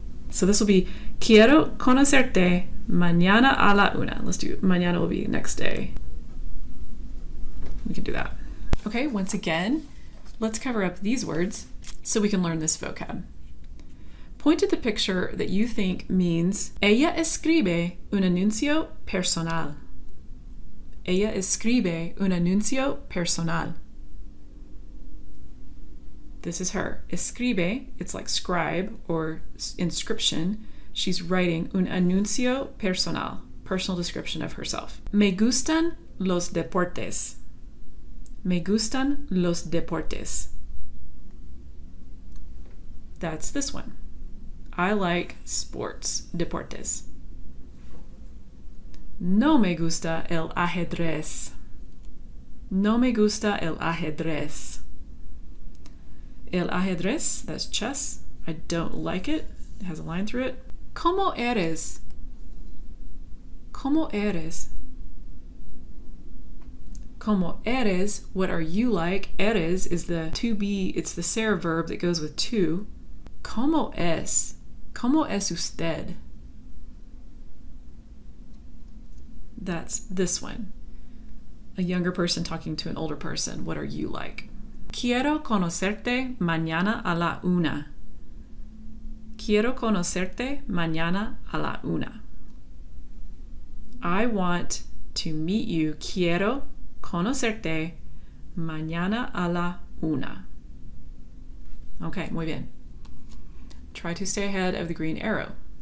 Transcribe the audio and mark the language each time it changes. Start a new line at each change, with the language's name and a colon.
English: So this will be
Spanish: quiero conocerte mañana a la una.
English: Let's do mañana will be next day. We can do that. Okay, once again, let's cover up these words so we can learn this vocab. Point to the picture that you think means
Spanish: ella escribe un anuncio personal. Ella escribe un anuncio personal.
English: This is her. Escribe, it's like scribe or inscription. She's writing
Spanish: un anuncio personal,
English: personal description of herself.
Spanish: Me gustan los deportes. Me gustan los deportes.
English: That's this one. I like sports, deportes.
Spanish: No me gusta el ajedrez. No me gusta el ajedrez.
English: El ajedrez, that's chess. I don't like it. It has a line through it.
Spanish: ¿Cómo eres? ¿Cómo eres? ¿Cómo eres?
English: What are you like? Eres is the to be, it's the ser verb that goes with to.
Spanish: ¿Cómo es? ¿Cómo es usted?
English: That's this one. A younger person talking to an older person. What are you like?
Spanish: Quiero conocerte mañana a la una. Quiero conocerte mañana a la una.
English: I want to meet you.
Spanish: Quiero conocerte mañana a la una. Okay, muy bien.
English: Try to stay ahead of the green arrow.